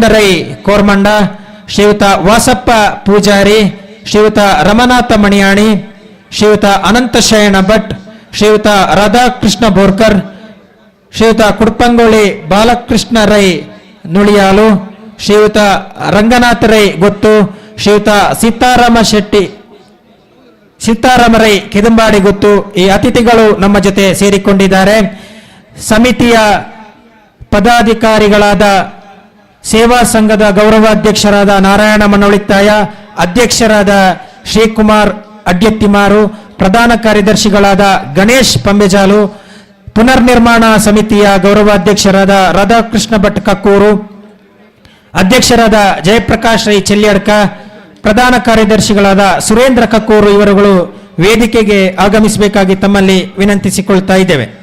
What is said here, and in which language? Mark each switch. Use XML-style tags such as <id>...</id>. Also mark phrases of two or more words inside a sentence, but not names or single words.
<kn>ರೈ ಕೋರ್ಮಂಡ, ಶ್ರೀಯುತ ವಾಸಪ್ಪ ಪೂಜಾರಿ, ಶ್ರೀಯುತ ರಮನಾಥ ಮಣಿಯಾಣಿ, ಶ್ರೀಯುತ ಅನಂತಶಯನ ಭಟ್, ಶ್ರೀಯುತ ರಾಧಾಕೃಷ್ಣ ಬೋರ್ಕರ್, ಶ್ರೀಯುತ ಕುಡ್ಪಂಗೋಳಿ ಬಾಲಕೃಷ್ಣ ರೈ ನುಳಿಯಾಲು, ಶ್ರೀಯುತ ರಂಗನಾಥ ರೈ ಗೊತ್ತು, ಶ್ರೀಯುತ ಸೀತಾರಾಮ ರೈ ಕಿದಂಬಾಡಿ ಗೊತ್ತು. ಈ ಅತಿಥಿಗಳು ನಮ್ಮ ಜೊತೆ ಸೇರಿಕೊಂಡಿದ್ದಾರೆ. ಸಮಿತಿಯ ಪದಾಧಿಕಾರಿಗಳಾದ ಸೇವಾ ಸಂಘದ ಗೌರವಾಧ್ಯಕ್ಷರಾದ ನಾರಾಯಣ ಮನೋಳಿತ್ತಾಯ, ಅಧ್ಯಕ್ಷರಾದ ಶ್ರೀಕುಮಾರ್ ಅಡ್ಯತ್ತಿಮಾರು, ಪ್ರಧಾನ ಕಾರ್ಯದರ್ಶಿಗಳಾದ ಗಣೇಶ್ ಪಂಬೆಜಾಲು, ಪುನರ್ನಿರ್ಮಾಣ ಸಮಿತಿಯ ಗೌರವಾಧ್ಯಕ್ಷರಾದ ರಾಧಾಕೃಷ್ಣ ಭಟ್ ಕಕ್ಕೂರು, ಅಧ್ಯಕ್ಷರಾದ ಜಯಪ್ರಕಾಶ್ ರೈ ಚೆಲ್ಯಡ್ಕ, ಪ್ರಧಾನ ಕಾರ್ಯದರ್ಶಿಗಳಾದ ಸುರೇಂದ್ರ ಕಕ್ಕೂರು ಇವರುಗಳು ವೇದಿಕೆಗೆ ಆಗಮಿಸಬೇಕಾಗಿ ತಮ್ಮಲ್ಲಿ ವಿನಂತಿಸಿಕೊಳ್ತಾ ಇದ್ದೇವೆ.</kn>